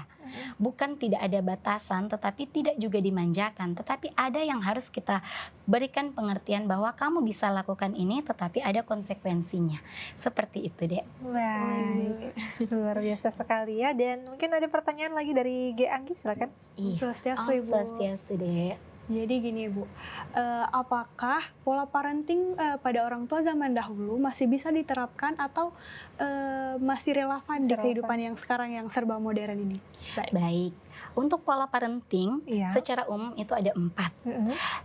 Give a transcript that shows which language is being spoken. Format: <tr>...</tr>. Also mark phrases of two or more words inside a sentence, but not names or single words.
<id>Bukan tidak ada batasan, tetapi tidak juga dimanjakan. Tetapi ada yang harus kita berikan pengertian bahwa kamu bisa lakukan ini, tetapi ada konsekuensinya. Seperti itu, Dek. Baik, luar biasa sekali ya. Dan mungkin ada pertanyaan lagi dari G. Anggi, silakan. Swastiastu, Ibu. Swastiastu, Dek. Jadi gini, Ibu, apakah pola parenting pada orang tua zaman dahulu masih bisa diterapkan atau masih relevan di kehidupan yang sekarang yang serba modern ini? Baik. Untuk pola parenting secara umum itu ada 4.</id>